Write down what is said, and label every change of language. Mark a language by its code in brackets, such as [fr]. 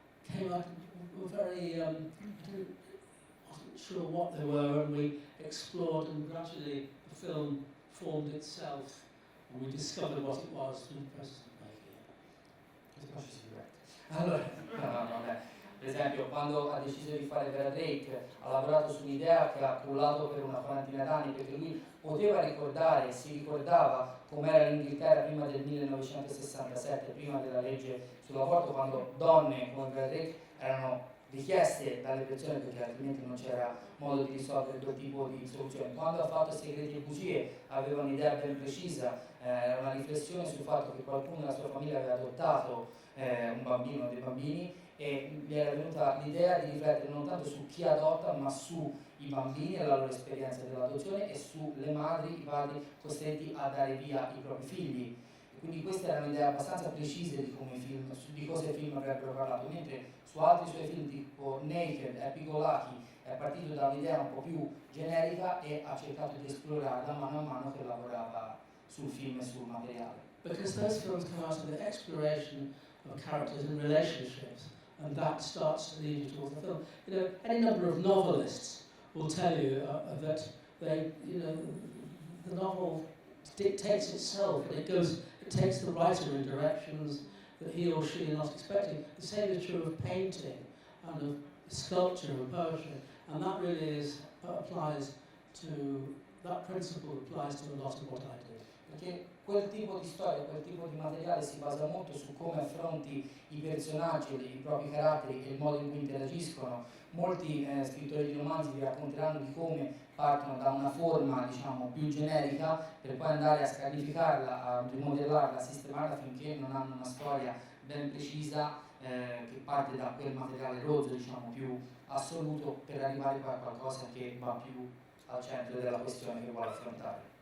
[en] came out, were very, I wasn't sure what they were, and we explored, and gradually the film formed itself, and we discovered what it was through the process of making it. [it] Allora, vabbè. Per esempio, quando ha deciso di fare Vera Drake, ha lavorato su un'idea che ha cullato per una quarantina d'anni, perché lui poteva ricordare, si ricordava com'era l'Inghilterra prima del 1967, prima della legge sull'aborto, quando donne come Vera Drake erano richieste dalle persone perché altrimenti non c'era modo di risolvere quel tipo di soluzione. Quando ha fatto Segreti e bugie aveva un'idea ben precisa, era una riflessione sul fatto che qualcuno nella sua famiglia aveva adottato un bambino o dei bambini, e gli era venuta l'idea di riflettere non tanto su chi adotta ma sui bambini e la loro esperienza dell'adozione e sulle madri, i padri costretti a dare via i propri figli. Quindi queste erano idee abbastanza precise di come di cosa i film avrebbero parlato, mentre su altri suoi film tipo Naked, Happy-Go-Lucky è partito da un'idea un po' più generica e ha cercato di esplorarla mano a mano che lavorava sul film e sul materiale. [en] Because those films come out of the exploration of characters and relationships, and that starts to lead you towards the film. You know, any number of novelists will tell you that they, you know, the novel dictates itself, and it takes the writer in directions that he or she are not expecting. The same is true of painting and of sculpture and poetry, and that really applies to, that principle applies to a lot of what I do. [it] Perché quel tipo di storia, quel tipo di materiale si basa molto su come affronti i personaggi, i propri caratteri e il modo in cui interagiscono. Molti scrittori di romanzi vi racconteranno di come partono da una forma, diciamo, più generica per poi andare a scarnificarla, a rimodellarla, a sistemarla finché non hanno una storia ben precisa che parte da quel materiale rozzo, diciamo, più assoluto, per arrivare poi a qualcosa che va più al centro della questione che vuole affrontare.